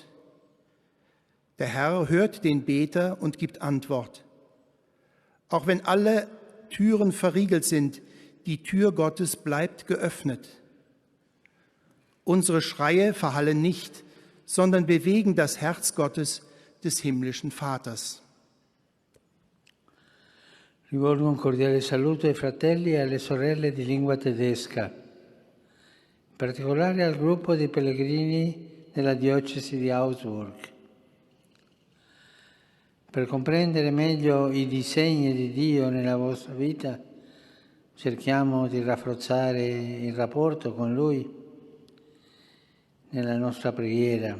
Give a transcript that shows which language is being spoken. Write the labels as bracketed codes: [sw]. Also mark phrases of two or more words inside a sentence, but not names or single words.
[de] Der Herr hört den Beter und gibt Antwort. Auch wenn alle Türen verriegelt sind, die Tür Gottes bleibt geöffnet. Unsere Schreie verhallen nicht, sondern bewegen das Herz Gottes, des himmlischen Vaters. [it] Rivolgo un cordiale saluto ai fratelli e alle sorelle di lingua tedesca, in particolare al gruppo di pellegrini della diocesi di Augsburg. Per comprendere meglio i disegni di Dio nella vostra vita, cerchiamo di rafforzare il rapporto con Lui nella nostra preghiera.